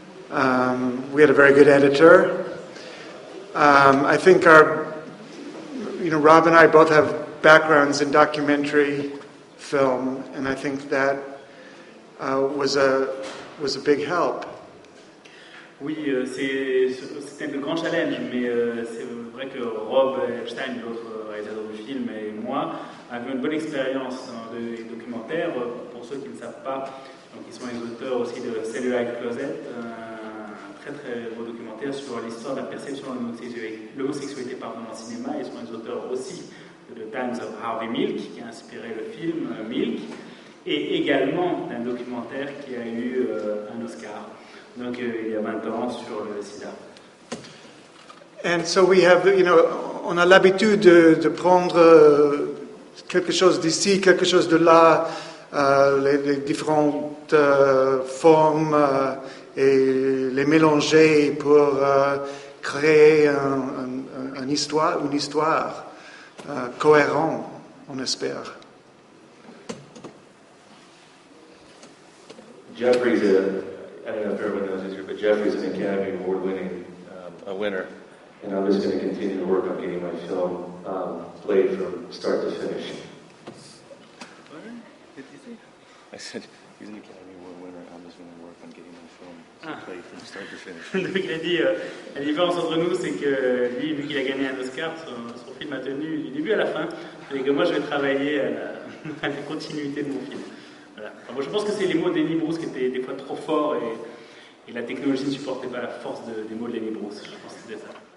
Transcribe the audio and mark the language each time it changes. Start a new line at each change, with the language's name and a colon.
English: We had a very good editor. I think Rob and I both have backgrounds in documentary film, and I think that was a big help.
French: Oui, c'était un grand challenge, mais c'est vrai que Rob Epstein, l'autre réalisateur du film, et moi avions une bonne expérience dans les documentaires. Pour ceux qui ne savent pas, donc ils sont les auteurs aussi de Cellulite Closet, un très très beau documentaire sur l'histoire de la perception de l'homosexualité dans le cinéma. Ils sont les auteurs aussi de The Times of Harvey Milk, qui a inspiré le film Milk, et également d'un documentaire qui a eu un Oscar. Donc il y a 20 ans sur le sida.
English: And so we have,
French: on a l'habitude de prendre quelque chose d'ici, quelque chose de là, les différentes formes et les mélanger pour créer une histoire cohérente, on espère.
English: Jeffrey's I don't know if everyone knows this here, but Jeffrey's an Academy Award-winning a winner, and I'm just going to continue to work on getting my film played from start to finish. What did you say? I said, he's an Academy Award winner, I'm just going to work on getting my film played from start to finish.
French: Donc il a dit, la différence entre nous, c'est que lui, vu qu'il a gagné un Oscar, son film a tenu du début à la fin, et que moi je vais travailler à la continuité de mon film. Voilà. Enfin, moi, je pense que c'est les mots de Lenny Bruce qui étaient des fois trop forts et la technologie ne supportait pas la force des mots de Lenny Bruce. Je pense que c'était ça.